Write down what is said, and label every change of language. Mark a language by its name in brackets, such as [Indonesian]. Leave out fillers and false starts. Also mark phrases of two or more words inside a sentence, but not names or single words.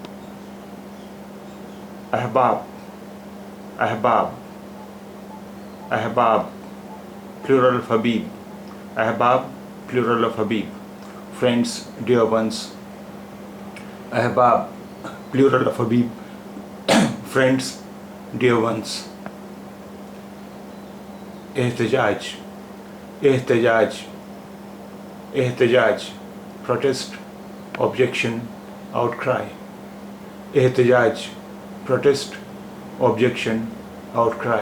[English] Ahbab, plural of habib. Ahbab, plural of habib, friends, dear ones. Ahbab, plural of habib, friends, dear ones. Ehtijaj, protest, objection, outcry. Ehtijaj, protest, objection, outcry.